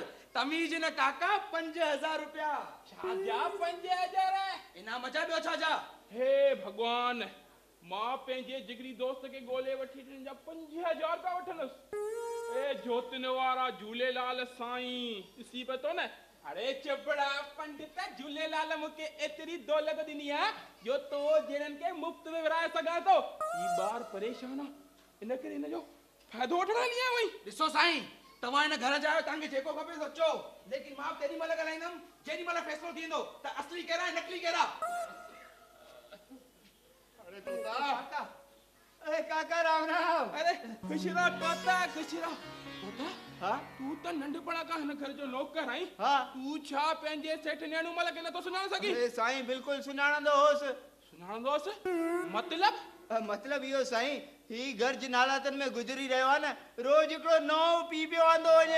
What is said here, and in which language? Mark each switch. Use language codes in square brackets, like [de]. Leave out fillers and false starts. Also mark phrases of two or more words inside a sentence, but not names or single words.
[sd] तमीज़ न काका, 5000 रुपया। छा जा 5000? इनाम जा ॿियो छा जा? हे भगवान, मां पंहिंजे जिगरी दोस्त खे ॻोल्हे वठी हिन जा 5000 रुपया वठंदुसि। ए जोतिन वारा झूलेलाल साईं, ॾिसी पियो थो न। अरे चबड़ा पंडित, झूलेलाल मूंखे एतिरी दौलत ॾिनी आहे जो तो जहिड़नि खे मुफ़्त में विराए सघां थो। ही ॿार परेशान आहे, इन करे हिनजो फ़ाइदो वठण हली आयो आहीं। ॾिसो साईं, तव्हां हिन घर जा आहियो, तव्हांखे जेको खपे सो चओ, लेकिन मां तेॾी महिल ॻाल्हाईंदुमि जेॾी महिल फ़ैसिलो थींदो त असली कहिड़ा ऐं नकली कहिड़ा। अरे तोता, अरे काका राम राम। अरे खुश रहो तोता, खुश रहो। तोता, हाँ तू त नंढपणा खां हिन घर जो नौकर आहीं। हाँ तू छा पंहिंजे सेठ नेणूमल खे नथो सुञाणे सघीं? अरे साईं बिल्कुलु सुञाणंदो होसि। सुञाणंदो होसि? मतलब इहो साईं, ही घर जिन हालातनि में गुज़री रहियो आहे न, रोज हिकिड़ो नओं पीउ पियो आंदो वञे।